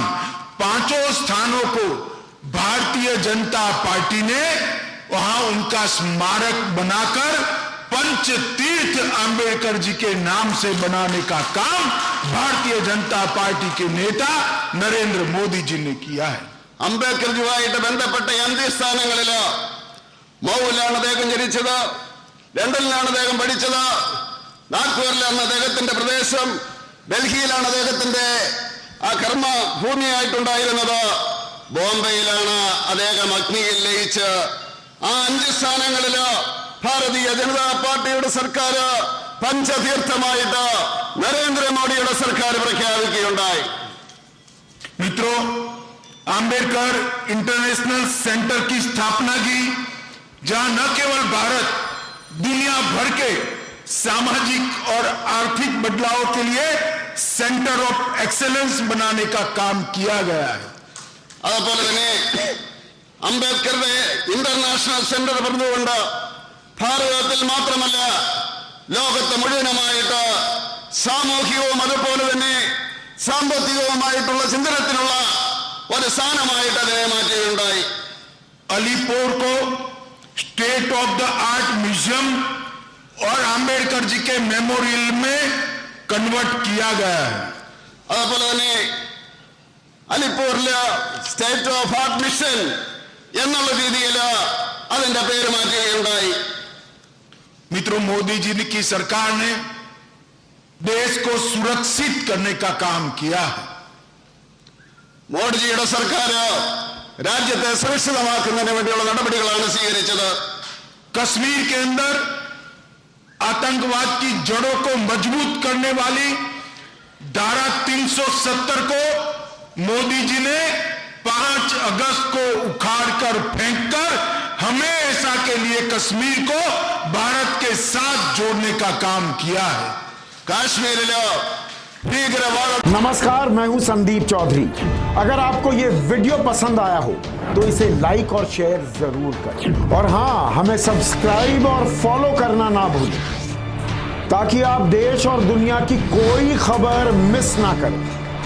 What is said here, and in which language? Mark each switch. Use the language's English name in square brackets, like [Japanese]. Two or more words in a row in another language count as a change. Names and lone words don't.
[Hindi] 5 स्थानों को भारतीय जनता पार्टी ने वहां उनका स्मारक बनाकर पंच तीर्थ आंबेडकर जी के नाम से बनाने का काम भारतीय जनता पार्टी के नेता नरेंद्र मोदी जी ने किया है. [Malayalam] അംബേദ്കർജിയുമായിട്ട് ബന്ധപ്പെട്ട അന്ത്യസ്ഥാനങ്ങളിൽ മൗവിലാണ് അദ്ദേഹം ജനിച്ചത്, ലണ്ടനിലാണ് അദ്ദേഹം പഠിച്ചത്, നാഗ്പൂരിലാണ് അദ്ദേഹത്തിന്റെ പ്രദേശം, ഡൽഹിയിലാണ് അദ്ദേഹത്തിന്റെ ആ കർമ്മ ഭൂമിയായിട്ടുണ്ടായിരുന്നത്, ബോംബെയിലാണ് അദ്ദേഹം അഗ്നിയിൽ ലയിച്ച് ആ 5 സ്ഥാനങ്ങളിൽ ഭാരതീയ ജനതാ പാർട്ടിയുടെ സർക്കാർ പഞ്ചതീർത്ഥമായിട്ട് നരേന്ദ്രമോദിയുടെ സർക്കാർ പ്രഖ്യാപിക്കുകയുണ്ടായി. [Hindi] मित्रों, आंबेडकर इंटरनेशनल सेंटर की स्थापना की, जहां न केवल भारत दुनिया भर के सामाजिक और आर्थिक बदलाव के लिए [English] centre of excellence [Hindi] बनाने का काम किया गया है. [Malayalam] അതുപോലെ തന്നെ അംബേദ്കറുടെ [English] international centre [Malayalam] പറഞ്ഞുകൊണ്ട് ഭാരതത്തിൽ മാത്രമല്ല ലോകത്തെ മുഴുവനുമായിട്ട് സാമൂഹികവും അതുപോലെ തന്നെ സാമ്പത്തികവുമായിട്ടുള്ള ചിന്തനത്തിനുള്ള ഒരു സ്ഥാനമായിട്ട് അതിനെ മാറ്റുകയുണ്ടായി. [Hindi] अलीपुर को [English] state of the art museum [Hindi] और आंबेडकर जी के मेमोरियल में कन्वर्ट किया गया है. [Malayalam] അതുപോലെ തന്നെ അലിപ്പൂരില് [English] state of art mission [Malayalam] എന്നുള്ള രീതിയിൽ അതിന്റെ പേര് മാറ്റുകയുണ്ടായി. [Hindi] मित्रों, मोदी जी की सरकार ने देश को सुरक्षित करने का काम किया है. [Malayalam] മോഡിജിയുടെ സർക്കാർ രാജ്യത്തെ സുരക്ഷിതമാക്കുന്നതിന് വേണ്ടിയുള്ള നടപടികളാണ് സ്വീകരിച്ചത്. [Hindi] कश्मीर के अंदर आतंकवाद की जड़ों को मजबूत करने वाली धारा 370 को मोदी जी ने 5 अगस्त को उखाड़कर फेंककर हमेशा के लिए कश्मीर को भारत के साथ जोड़ने का काम किया है. [Malayalam] കാശ്മീരിലോ ഭീകരവാദ. [Hindi] नमस्कार, मैं हूं संदीप चौधरी. अगर आपको ये वीडियो पसंद आया हो तो इसे लाइक और शेयर जरूर करें, और हाँ, हमें सब्सक्राइब और फॉलो करना ना भूलें ताकि आप देश और दुनिया की कोई खबर मिस ना करें.